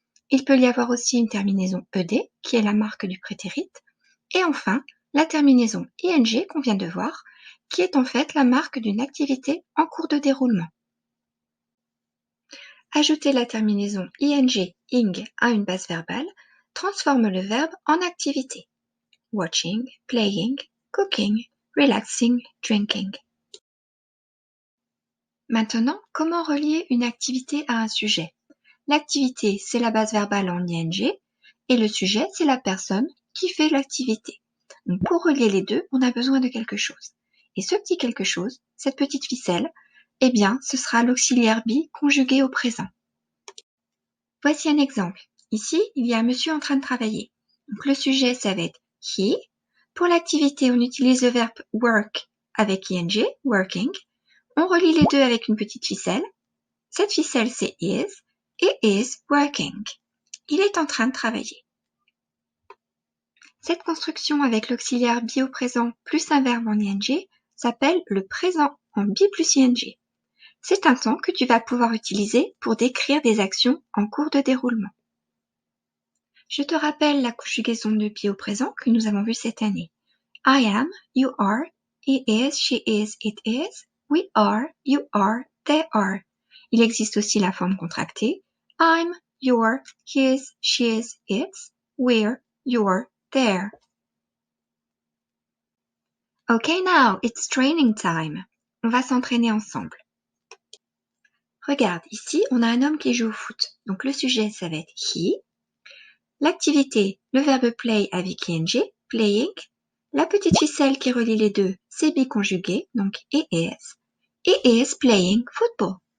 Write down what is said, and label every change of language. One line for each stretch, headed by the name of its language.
French: Il peut y avoir aussi une terminaison ed, qui est la marque du prétérit, et enfin, la terminaison ing qu'on vient de voir, qui est en fait la marque d'une activité en cours de déroulement. Ajouter la terminaison ing à une base verbale transforme le verbe en activité.
English: Watching, playing, cooking, relaxing, drinking.
French: Maintenant, comment relier une activité à un sujet? L'activité, c'est la base verbale en ing, et le sujet, c'est la personne qui fait l'activité. Donc, pour relier les deux, on a besoin de quelque chose. Et ce petit quelque chose, cette petite ficelle, eh bien, ce sera l'auxiliaire be conjugué au présent. Voici un exemple. Ici, il y a un monsieur en train de travailler. Donc, le sujet, ça va être he. Pour l'activité, on utilise le verbe work avec ing, working. On relie les deux avec une petite ficelle. Cette ficelle, c'est is, et is working. Il est en train de travailler. Cette construction avec l'auxiliaire be au présent plus un verbe en ing s'appelle le présent en be plus ing. C'est un temps que tu vas pouvoir utiliser pour décrire des actions en cours de déroulement. Je te rappelle la conjugaison de be au présent que nous avons vue cette année.
English: I am, you are, he is, she is, it is, we are, you are, they are.
French: Il existe aussi la forme contractée.
English: I'm, you're, his, she's, it's, we're, you're, there. Okay, now it's training time.
French: On va s'entraîner ensemble. Regarde, ici, on a un homme qui joue au foot. Donc le sujet, ça va être he. L'activité, le verbe play avec ing, playing. La petite ficelle qui relie les deux, c'est be conjugué, donc
English: he is playing football.